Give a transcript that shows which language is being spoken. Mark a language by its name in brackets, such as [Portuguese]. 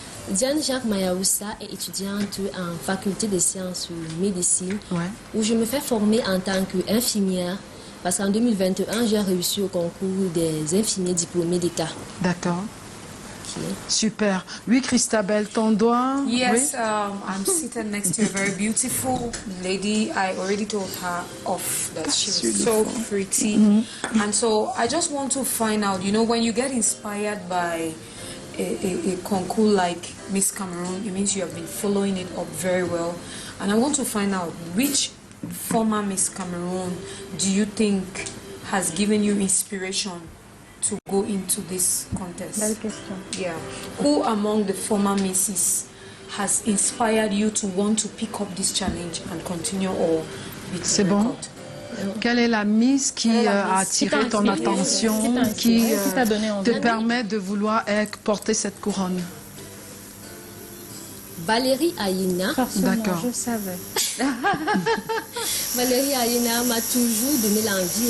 [French] Diane Jacques Mayaoussa est étudiante en faculté de sciences médecine, où je me fais former en tant qu'infirmière, parce qu'en 2021, j'ai réussi au concours des infirmiers diplômés d'État. D'accord. Super. Oui, Christabel, ton doigt. [English] Yes, I'm seated next to a very beautiful lady. I already told her off that she was so pretty. And so I just want to find out, you know, when you get inspired by a concours like Miss Cameroun, it means you have been following it up very well. And I want to find out which former Miss Cameroun do you think has given you inspiration to go into this contest? [French] Belle question. [English] Yeah. Who among the former Misses has inspired you to want to pick up this challenge and continue or beat the record? [French] Quelle est la Miss qui a attiré ton attention, qui te permet de vouloir porter cette couronne? Valérie Ayina. D'accord. Je savais. Valérie Ayina m'a toujours donné l'envie